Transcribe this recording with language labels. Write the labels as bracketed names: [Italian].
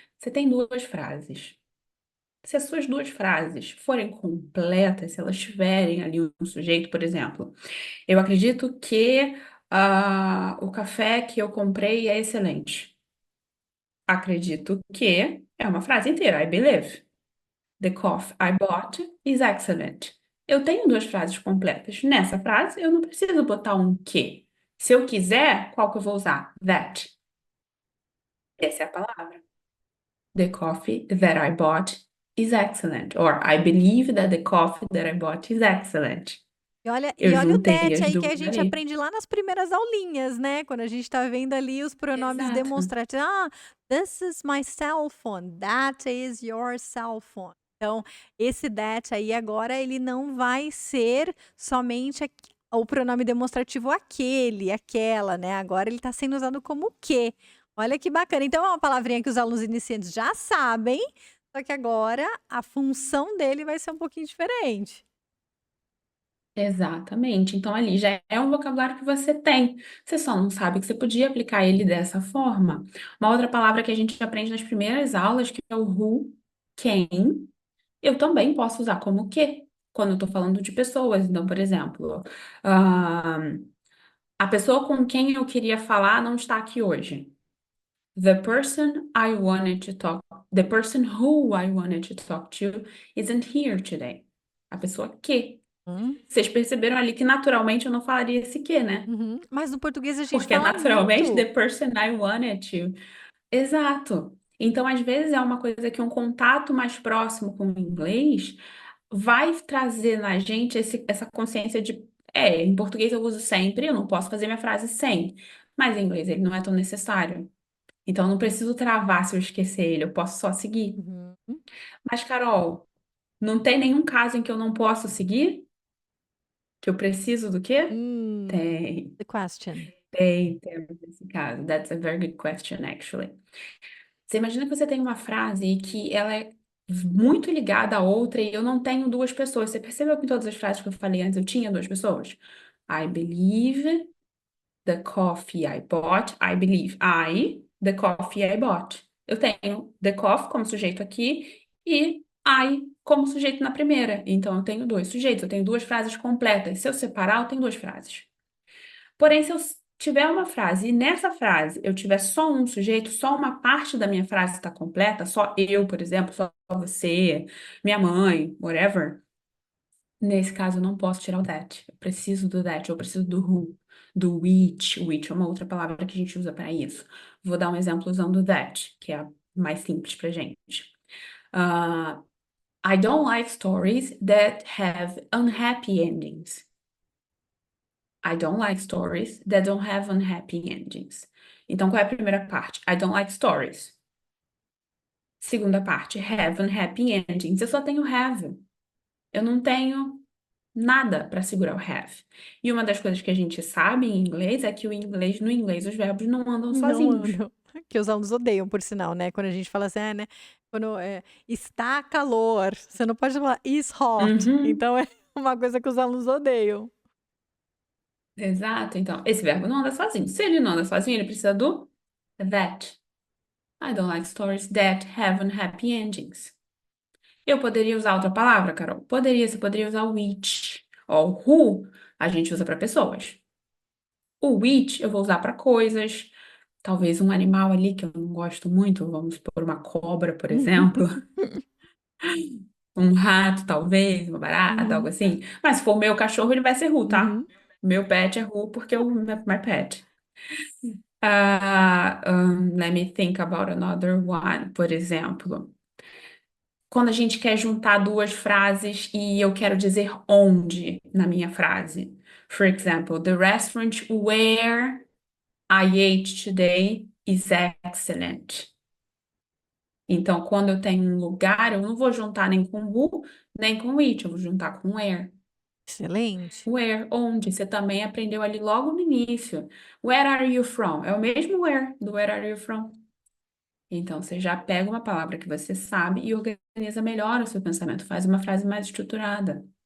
[Portuguese] Você tem duas frases. Se as suas duas frases forem completas, se elas tiverem ali um sujeito, por exemplo, eu acredito que o café que eu comprei é excelente. Acredito que é uma frase inteira. [English] I believe. The coffee I bought is excellent. [Portuguese] Eu tenho duas frases completas. Nessa frase, eu não preciso botar um que. Se eu quiser, qual que eu vou usar? That. Essa é a palavra. [English] The coffee that I bought is excellent. Or I believe that the coffee that I bought is excellent. [Portuguese] Eu E olha o juntei [English] that [Portuguese] as aí que a gente aprende lá nas primeiras aulinhas, né, quando a gente tá vendo ali os pronomes demonstrativos. [English] "Ah, this is my cell phone, that is your cell phone". [Portuguese] Então, esse that aí agora ele não vai ser somente o pronome demonstrativo aquele, aquela, né, agora ele tá sendo usado como que. Olha que bacana. Então é uma palavrinha que os alunos iniciantes já sabem, só que agora a função dele vai ser um pouquinho diferente. Exatamente. Então ali já é um vocabulário que você tem. Você só não sabe que você podia aplicar ele dessa forma. Uma outra palavra que a gente aprende nas primeiras aulas, que é o who, quem, eu também posso usar como que, quando eu estou falando de pessoas. Então, por exemplo, ah, a pessoa com quem eu queria falar não está aqui hoje. [English] The person I wanted to talk, the person who I wanted to talk to isn't here today. [Portuguese] A pessoa que. Hum. Vocês perceberam ali que naturalmente eu não falaria esse que, né? Uhum. Mas no português a gente Porque fala naturalmente the muito. [English] person I wanted to. [Portuguese] Exato. Então, às vezes, é uma coisa que um contato mais próximo com o inglês vai trazer na gente essa consciência de, em português eu uso sempre, eu não posso fazer minha frase sem, mas em inglês ele não é tão necessário. Então, eu não preciso travar se eu esquecer ele, eu posso só seguir. Uhum. Mas, Carol, não tem nenhum caso em que eu não posso seguir? Que eu preciso do quê? Hum, Tem. [English] the question. [Portuguese] Temos esse caso. [English] That's a very good question, actually. [Portuguese] Você imagina que você tem uma frase que ela é muito ligada à outra e eu não tenho duas pessoas. Você percebeu que em todas as frases que eu falei antes eu tinha duas pessoas? [English] I believe the coffee I bought. I believe the coffee I bought. [Portuguese] Eu tenho the coffee como sujeito aqui e I como sujeito na primeira. Então eu tenho dois sujeitos, eu tenho duas frases completas. Se eu separar, eu tenho duas frases. Porém, se eu tiver uma frase e nessa frase eu tiver só um sujeito, só uma parte da minha frase está completa, só eu, por exemplo, só você, minha mãe, whatever, nesse caso eu não posso tirar o that. Eu preciso do that, eu preciso do who, do which. Which é uma outra palavra que a gente usa para isso. Vou dar um exemplo usando o that, que é a mais simples pra gente. [English] Ah, I don't like stories that have unhappy endings. I don't like stories that don't have unhappy endings. [Portuguese] Então, qual é a primeira parte? [English] I don't like stories. [Portuguese] Segunda parte, [English] have unhappy endings. [Portuguese] Eu só tenho have. Eu não tenho nada para segurar o have. E uma das coisas que a gente sabe em inglês é que no inglês os verbos não andam Não sozinhos. andam. Que os alunos odeiam, por sinal, né, quando a gente fala assim, né, quando, está calor, você não pode falar [English] is hot. Uhum, [Portuguese] Então é uma coisa que os alunos odeiam. exato. Então, esse verbo não anda sozinho. Se ele não anda sozinho, ele precisa do that. [English] I don't like stories that have unhappy endings. [Portuguese] Eu poderia usar outra palavra, Carol? Poderia, você poderia usar o which. Ó, o who a gente usa para pessoas. O which eu vou usar para coisas. Talvez um animal ali que eu não gosto muito, vamos por uma cobra, por exemplo. Um rato, talvez, uma barata, algo assim. Mas se for o meu cachorro, ele vai ser who, tá? uhum. Meu pet é [English] who [Portuguese] porque eu [English] my pet. Let me think about another one, [Portuguese] por exemplo. Quando a gente quer juntar duas frases e eu quero dizer onde na minha frase. [English] For example, the restaurant where I ate today is excellent. [Portuguese] Então, quando eu tenho um lugar, eu não vou juntar nem com who, nem com it, eu vou juntar com where. Excelente. Where, onde, você também aprendeu ali logo no início. [English] Where are you from? [Portuguese] É o mesmo where do [English] where are you from. [Portuguese] Então, você já pega uma palavra que você sabe e organiza melhor o seu pensamento, faz uma frase mais estruturada.